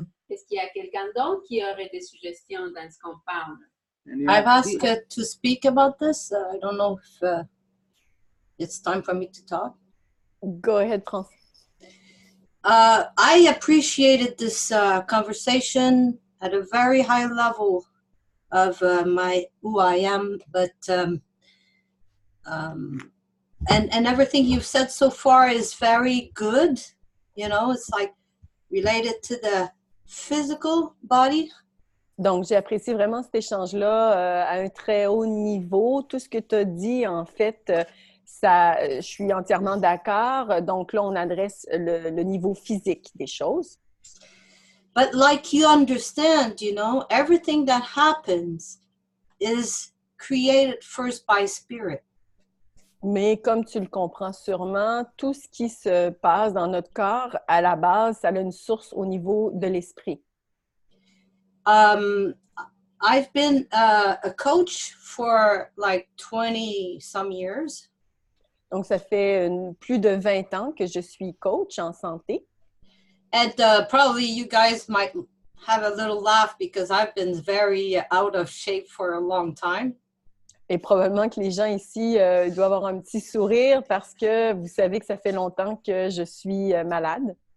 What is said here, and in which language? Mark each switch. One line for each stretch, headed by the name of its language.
French: Est-ce qu'il y a quelqu'un d'autre qui aurait des suggestions dans ce qu'on parle?
English: I've asked to speak about this. I don't know if it's time for me to talk. Go ahead, France. I appreciated this conversation at a very high level of who I am, but and everything you've said so far is very good. You know, it's like related to the physical body.
French: Donc, j'ai apprécié vraiment cet échange-là à un très haut niveau. Tout ce que tu as dit, en fait, je suis entièrement d'accord. Donc là, on adresse le niveau physique des choses.
English: But like you understand, you know, everything that happens is created first by spirit.
French: Mais comme tu le comprends sûrement, tout ce qui se passe dans notre corps, à la base, ça a une source au niveau de l'esprit.
English: I've been a coach for like 20 some years.
French: Donc, ça fait plus de 20 ans que je suis coach en santé.
English: And probably you guys might have a little laugh because I've been very out of shape for a long time.
French: Et probablement que les gens ici doivent avoir un petit sourire parce que vous savez que ça fait longtemps que je suis malade.